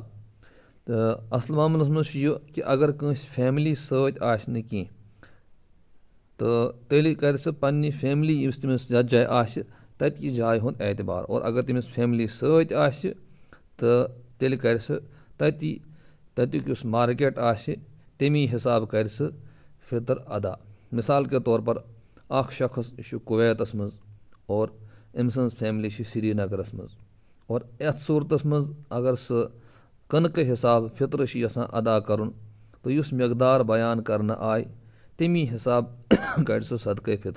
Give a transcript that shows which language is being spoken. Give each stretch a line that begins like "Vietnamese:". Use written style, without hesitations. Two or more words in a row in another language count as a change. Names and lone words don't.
Kashmiri: تہٕ اَصٕل معاملَس منٛز چھُ یہِ کہِ اگر کٲنٛسہِ فیملی سۭتۍ آسہِ نہٕ کینٛہہ تہٕ تیٚلہِ کَرِ سُہ پنٛنہِ فیملی یُس تٔمِس یَتھ جایہِ آسہِ تَتہِ کہِ جایہِ ہُنٛد اعتبار اور اگر تٔمِس فیملی سۭتۍ آسہِ تہٕ تیٚلہِ کَرِ سُہ تَتیُک یُس مارکیٹ آسہِ تَمی حِساب کَرِ سُہ فطر ادا.
Urdu: مِثال کے طور پر
Kashmiri: اَکھ شخص چھُ کُویتَس منٛز اور أمۍ سٕنٛز فیملی چھِ سرینگرَس منٛز اور یَتھ صوٗرتَس منٛز اگر سُہ کٕنکہٕ حِساب فطرٕ چھِ یَژھان ادا کَرُن تہٕ یُس مٮ۪قدار بیان کَرنہٕ آیہِ تَمی حِساب کَڑِ سُہ صدقے فطر.